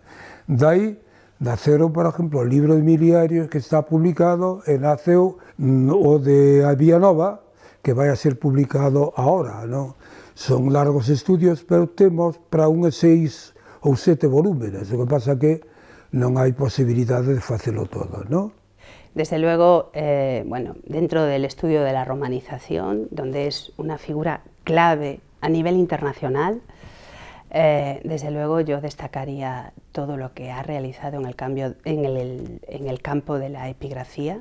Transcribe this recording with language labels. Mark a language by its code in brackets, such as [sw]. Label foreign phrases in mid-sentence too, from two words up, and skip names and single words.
[gl] Dai, naceron, por exemplo, o libro de miliarios que está publicado, e naceu o de a Vía Nova, que vai a ser publicado agora, non? Son largos estudios, pero temos para unhas 6 ou 7 volúmenes, o que pasa que non hai posibilidade de facelo todo, non? [es] Desde luego, bueno, dentro del estudio de la romanización, donde es una figura clave a nivel internacional, desde luego yo destacaría todo lo que ha realizado en el campo de la epigrafía.